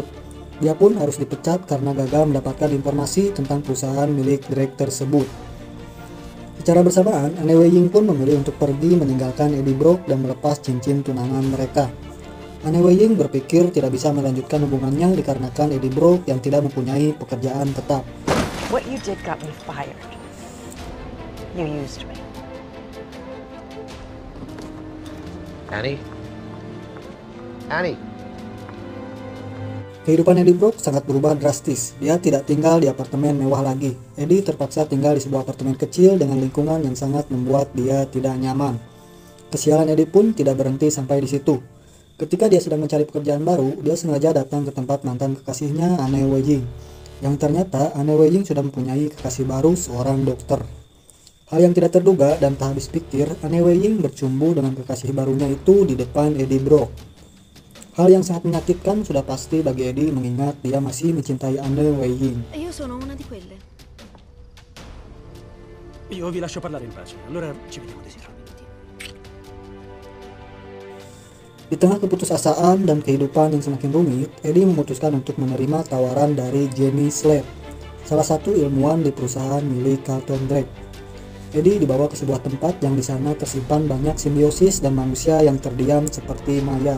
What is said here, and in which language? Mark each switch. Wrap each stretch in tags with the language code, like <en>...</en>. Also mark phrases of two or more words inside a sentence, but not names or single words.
<id>Dia pun harus dipecat karena gagal mendapatkan informasi tentang perusahaan milik Drake tersebut. Secara bersamaan, Anna Weying pun memilih untuk pergi meninggalkan Eddie Brock dan melepas cincin tunangan mereka. Anna Weying berpikir tidak bisa melanjutkan hubungannya dikarenakan Eddie Brock yang tidak mempunyai pekerjaan tetap.</id> <en>What you did got me fired. You used me. Annie? Annie?</en> <id>Kehidupan Eddie Brock sangat berubah drastis. Dia tidak tinggal di apartemen mewah lagi. Eddie terpaksa tinggal di sebuah apartemen kecil dengan lingkungan yang sangat membuat dia tidak nyaman. Kesialan Eddie pun tidak berhenti sampai di situ. Ketika dia sedang mencari pekerjaan baru, dia sengaja datang ke tempat mantan kekasihnya Anna Weying. Yang ternyata Anna Weying sudah mempunyai kekasih baru, seorang dokter. Hal yang tidak terduga dan tak habis pikir, Anna Weying bercumbu dengan kekasih barunya itu di depan Eddie Brock. Hal yang sangat menyakitkan sudah pasti bagi Eddie mengingat dia masih mencintai Anna Weying.</id> <it>Io sono una di quelle. Io vi lascio parlare in pace. Allora ci vediamo desiro.</it> <id>Di tengah keputusasaan dan kehidupan yang semakin rumit, Eddie memutuskan untuk menerima tawaran dari Jenny Slate, salah satu ilmuwan di perusahaan milik Carlton Drake. Eddie dibawa ke sebuah tempat yang di sana tersimpan banyak simbiosis dan manusia yang terdiam seperti mayat.</id>